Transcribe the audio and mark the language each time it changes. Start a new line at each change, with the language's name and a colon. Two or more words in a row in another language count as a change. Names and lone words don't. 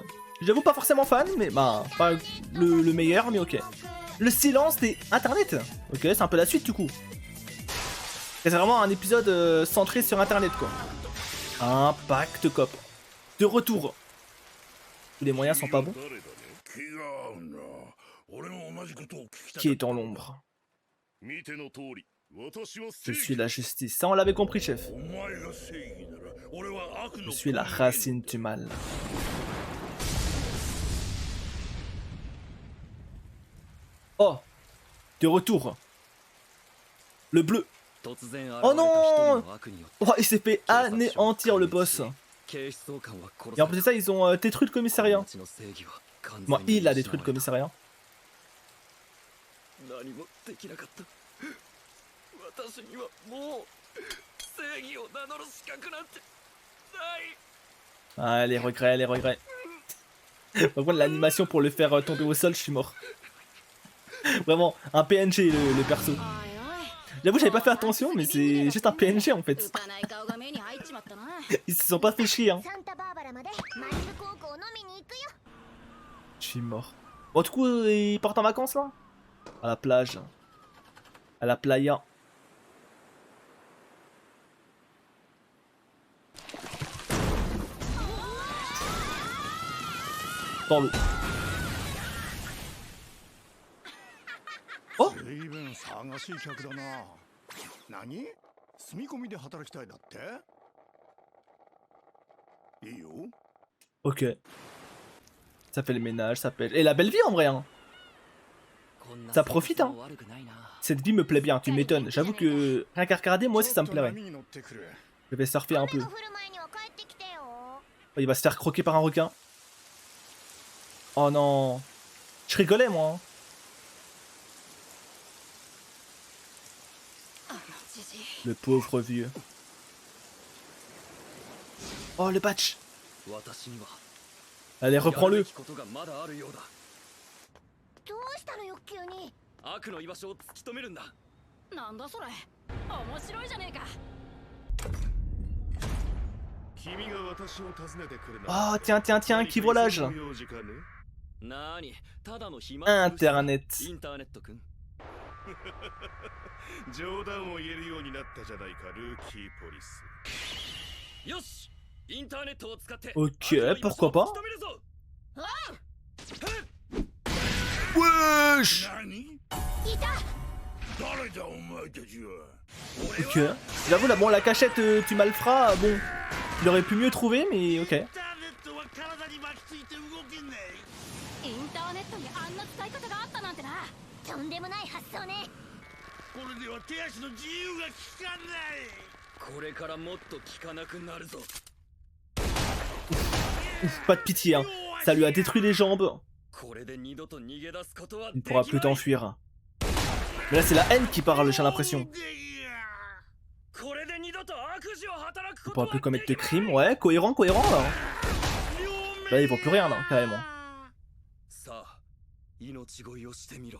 French: J'avoue, pas forcément fan, mais bah, pas le meilleur, mais ok. Le silence des internet. Ok, c'est un peu la suite du coup. C'est vraiment un épisode centré sur internet quoi. Impact Cop. De retour. Les moyens sont pas bons.
Japanese: 気が合うな。俺も同じことを聞きた
French: Qui
Japanese: かっ
French: est
Japanese: た
French: en l'ombre?
Japanese: 見ての通り、私は
French: Je
Japanese: 正
French: suis
Japanese: 義
French: la justice. Ça, on l'avait compris, chef.
Japanese: お前が正義なら俺は悪
French: Je
Japanese: の
French: suis la racine du mal. Oh, de retour. Le bleu.
Japanese: 突然現
French: Oh
Japanese: れた
French: non!
Japanese: 一人の悪によって
French: Oh, il s'est fait anéantir le boss.
Japanese: 警視総監は殺
French: Et en plus de ça, ils ont détruit le commissariat.
Japanese: 町の正義は完全に
French: Bon, il a
Japanese: 失わ
French: détruit le
Japanese: れた
French: commissariat.
Japanese: 何もできなかった私にはもう正義を名乗る資格なんてない
French: Ah, les regrets, les regrets. Par contre, l'animation pour le faire tomber au sol, je suis mort. Vraiment, un PNG le perso. J'avoue, j'avais pas fait attention, mais c'est juste un PNG en fait. Ils se sont pas fait chier, hein.
Japanese: サンタバーバラまでマリブ高校飲みに行くよ。
French: Je suis mort. Bon, du coup, ils partent en vacances là? À la plage. À la playa. Dans l'eau. Oh!
Japanese: 随分騒がしい客だな。何？住み込みで働きたいだって？いいよ。
French: Ok. Ça fait le ménage, ça fait... Et la belle vie en vrai, hein. Ça profite, hein. Cette vie me plaît bien, tu m'étonnes. J'avoue que rien qu'à regarder, moi aussi ça me plairait.
Japanese: 波に乗ってくる。
French: Je vais surfer un peu.
Japanese: 雨が降る前には帰ってきてよ。
French: Oh, il va se faire croquer par un requin. Oh non. Je rigolais moi. Hein.
Japanese: あのじじい。
French: Le pauvre vieux. Oh le patch.
Japanese: 私には
French: Allez, reprends-le.
Japanese: やるべきことがまだあるようだどうしたのよ急に。悪の居場所を突き止めるんだなんだそれ。面白いじゃねえか。君が私を訪ねてくるな
French: Oh tiens, tiens, tiens, qui volage.
Japanese: 用事かねなにただの暇
French: Internet.
Japanese: インターネットくん冗談を言えるようになったじゃないかルーキーポリスよしインターネットを使って
French: Ok, pourquoi pas.
Japanese: 突き止めるぞ
French: Wesh.
Japanese: 何？いた。誰だお前たちは。
French: Ok. J'avoue, là, bon, la cachette, tu malfras, bon. Il aurait pu mieux trouver, mais ok.
Japanese: インターネットは体に巻きついて動けない。インターネットにあんな使い方があったなんてな。とんでもない発想ね。これでは手足の自由が利かない。これからもっと効かなくなるぞ
French: Pas de pitié, hein. Ça lui a détruit les jambes.
Japanese: これで二度と逃げ出すことは
French: Il ne
Japanese: で
French: pourra
Japanese: き
French: plus
Japanese: ない
French: t'enfuir. Mais là, c'est la haine qui parle, j'ai l'impression.
Japanese: これで二度と悪事を働く
French: Il
Japanese: こと
French: pourra
Japanese: は
French: plus
Japanese: で
French: commettre
Japanese: き
French: de
Japanese: ない
French: crimes. Ouais, cohérent, cohérent, là. Là, ils vont plus rien, là, carrément.
Japanese: さあ命乞いをしてみろ